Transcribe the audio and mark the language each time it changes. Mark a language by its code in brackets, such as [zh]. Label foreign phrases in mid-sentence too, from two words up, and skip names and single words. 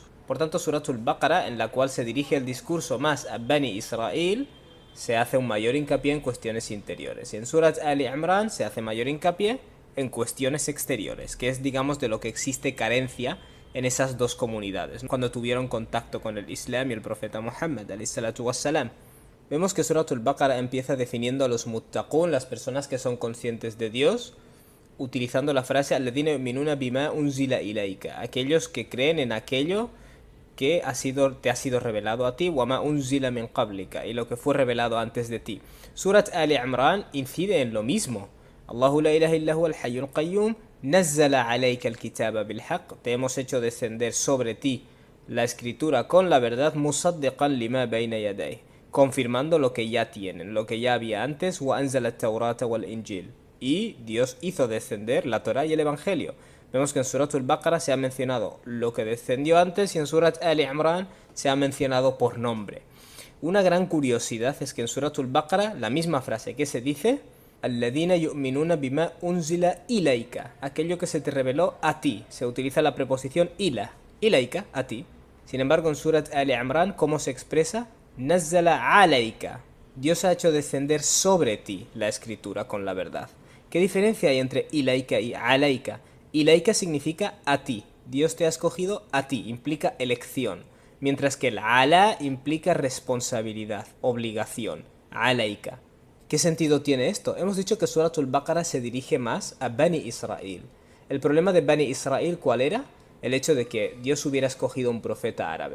[es] Por tanto, Suratul Baqarah, en la cual se dirige el discurso más a Bani Israel, se hace un mayor hincapié en cuestiones interiores. Y en Surat Ali Imran se hace mayor hincapié en cuestiones exteriores, que es, digamos, de lo que existe carencia en esas dos comunidades, cuando tuvieron contacto con el Islam y el profeta Muhammad, [ar] عليه الصلاة والسلام. [es] Vemos que Suratul Baqarah empieza definiendo a los muttaqun, las personas que son conscientes de Dios, utilizando la frase [ar] الذين يؤمنون بما أنزل إليك, [es] aquellos que creen en aquello que te ha sido revelado a ti, [ar] وما أنزل من قبلك, [es] y lo que fue revelado antes de ti. Surat Ali Imran incide en lo mismo. [ar] الله لا إله إلا هو الحي القيوم نزل عليك الكتاب بالحق, [es] te hemos hecho descender sobre ti la escritura con la verdad, [ar] مصدقا لما بين يدي, [es] confirmando lo que ya tienen, lo que ya había antes, [ar] وأنزل التوراة والإنجيل, [es] y Dios hizo descender la Torá y el Evangelio. Vemos que en Suratul Baqarah se ha mencionado lo que descendió antes y en Surat Ali Imran se ha mencionado por nombre. Una gran curiosidad es que en Suratul Baqarah la misma frase que se dice [ar] الذين يؤمنون بما أنزل إليك, [es] aquello que se te reveló a ti, se utiliza la preposición ila, ilayka, a ti. Sin embargo, en Surat Ali Imran, ¿cómo se expresa? [ar] نزل عليك, [es] Dios ha hecho descender sobre ti la escritura con la verdad. ¿Qué diferencia hay entre ilaika y alaika? Ilaika significa a ti. Dios te ha escogido a ti, implica elección. Mientras que el ala implica responsabilidad, obligación. Alaika. ¿Qué sentido tiene esto? Hemos dicho que Suratul Baqarah se dirige más a Bani Israel. ¿El problema de Bani Israel cuál era? El hecho de que Dios hubiera escogido un profeta árabe.